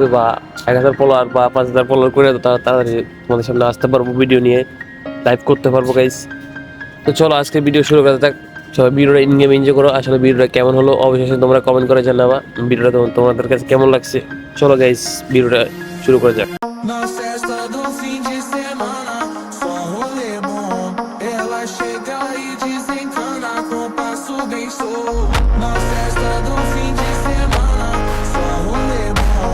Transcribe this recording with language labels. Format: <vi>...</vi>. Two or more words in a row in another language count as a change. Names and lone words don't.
<bn>বা 1000 ফলোয়ার বা 5000 ফলোয়ার করে দাও, তাড়াতাড়ি তোমাদের সামনে আসতে পারবো, ভিডিও নিয়ে লাইভ করতে পারবো গাইস। তো চলো আজকে ভিডিও শুরু করা যাক। সবাই ভিডিওটা</bn> <en>in game enjoy</en> <bn>করো। আসলে ভিডিওটা কেমন হলো অবশ্যই তোমরা কমেন্ট করে জানাবা। ভিডিওটা তোমাদের কাছে কেমন লাগছে। চলো গাইস ভিডিওটা শুরু করা যাক।</bn> <pt>Na festa do fim de semana, só um rolê bom. Ela chega e desencana com passo bem solto. Na festa do fim de semana, só um rolê bom.</pt>